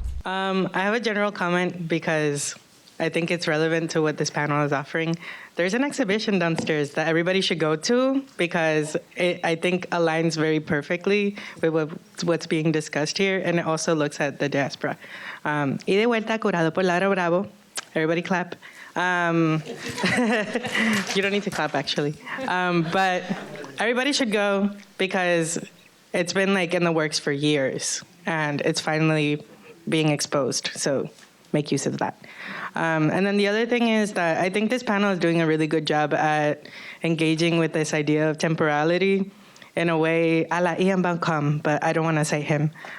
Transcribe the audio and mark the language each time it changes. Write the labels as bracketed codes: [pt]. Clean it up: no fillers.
[en] I have a general comment because I think it's relevant to what this panel is offering. There's an exhibition downstairs that everybody should go to because it, I think, aligns very perfectly with what's being discussed here, and it also looks at the diaspora. [es] Y de vuelta, curado por Laura Bravo. [en] Everybody clap. You don't need to clap, actually. But everybody should go because it's been like in the works for years, and it's finally being exposed. So make use of that. And then the other thing is that I think this panel is doing a really good job at engaging with this idea of temporality in a way a la Ian Bancom, but I don't want to say him.